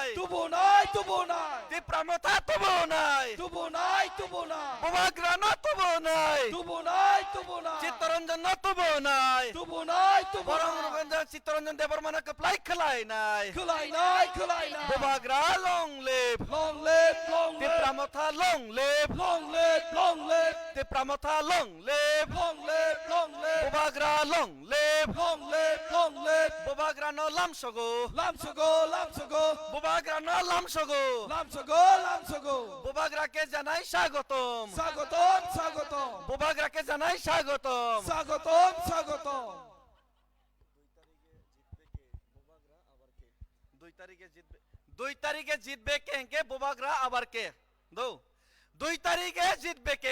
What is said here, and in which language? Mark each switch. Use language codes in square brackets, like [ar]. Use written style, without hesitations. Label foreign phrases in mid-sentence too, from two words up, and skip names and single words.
[trp] Tubonai, tubonai. তিপ্রামথা তবু নাই। Tubonai, tubonai. বোবাগ্রান তবু নাই। Tubonai, tubonai. চিত্তরঞ্জন তবু নাই। Tubonai, বরং tubonai. রঞ্জন চিত্তরঞ্জন দেবর মানে কপ্লাই খেলাই নাই। Kulainai, kulainai. [en] বোবাগ্রা long live. Long live, long live. তিপ্রামথা long live. Long live, long live. তিপ্রামথা long live. Long live, long live. বোবাগ্রা long live. Long live, long live. [trp] বোবাগ্রা ন লামসগো। Lamsogo, lamsogo. বোবাগ্রা ন লামসগো। Lamsogo, lamsogo. [bn] বোবাগ্রাকে জানাই স্বাগতম। স্বাগতম, স্বাগতম. বোবাগ্রাকে জানাই স্বাগতম। স্বাগতম, স্বাগতম. 2 তারিখে জিতবে। 2 তারিখে জিতবে কে বোবাগ্রা আবার কে? 2 তারিখে জিতবে কে?